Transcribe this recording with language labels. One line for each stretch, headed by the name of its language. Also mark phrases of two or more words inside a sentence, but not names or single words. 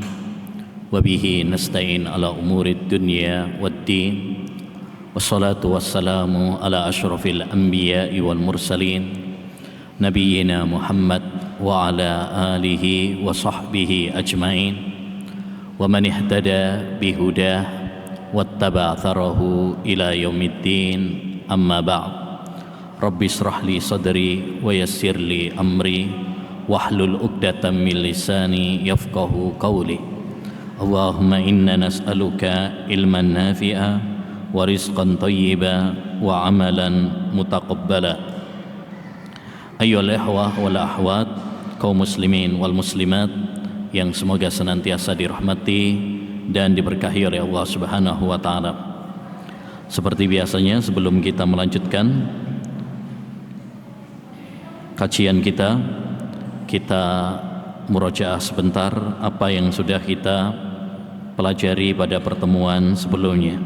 Arabic: وبه نستعين على أمور الدنيا والدين. والصلاة والسلام على أشرف الأنبياء والمرسلين نبينا محمد وعلى آله وصحبه أجمعين ومن اهتدى بهداه واتبع آثاره إلى يوم الدين أما بعد. رب اشرح لي صدري ويسر لي أمري واحلل عقدة من لساني يفقهوا قولي. اللهم إنا نسألك علما نافعا ورزقا طيبا وعملا متقبلا. أيها الإخوة والأخوات قوم المسلمين والمسلمات
Indonesian: yang semoga senantiasa dirahmati dan diberkahi oleh Allah
Arabic: سبحانه وتعالى.
Indonesian: Seperti biasanya, sebelum kita melanjutkan kajian kita murojaah sebentar apa yang sudah kita pelajari pada pertemuan sebelumnya.